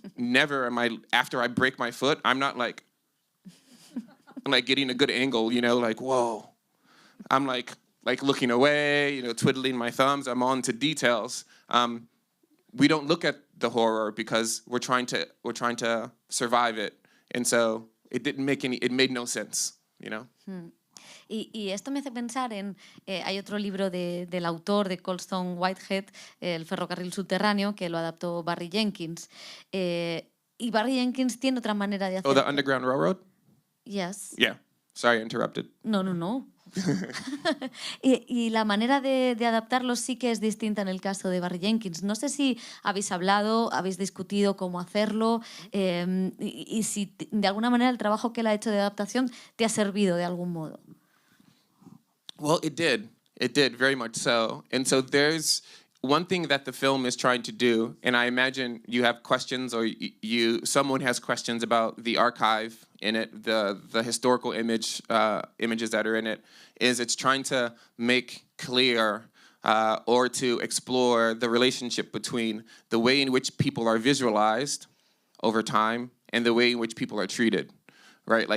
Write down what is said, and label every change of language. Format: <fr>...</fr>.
<en>Never am I, after I break my foot, I'm not like getting a good angle, like, whoa. I'm like looking away, twiddling my thumbs. I'm on to details. We don't look at the horror because we're trying to survive it. And so it made no sense,</en> <es>Y esto me hace pensar en, hay otro libro del autor de Colston Whitehead, El ferrocarril subterráneo, que lo adaptó Barry Jenkins. Y Barry Jenkins tiene otra manera de hacer.</es> <en>Oh, the Underground Railroad? Yes. Yeah. Sorry, I interrupted. No.</en> <es>y la manera de adaptarlo sí que es distinta en el caso de Barry Jenkins. No sé si habéis hablado, habéis discutido cómo hacerlo y si de alguna manera el trabajo que él ha hecho de adaptación te ha servido de algún modo.</es> <en>Well, it did. It did, very much so. And so there's one thing that the film is trying to do, and I imagine you have questions or someone has questions about the archive in it, the historical images that are in it, is it's trying to make clear or to explore the relationship between the way in which people are visualized over time and the way in which people are treated, right?</en>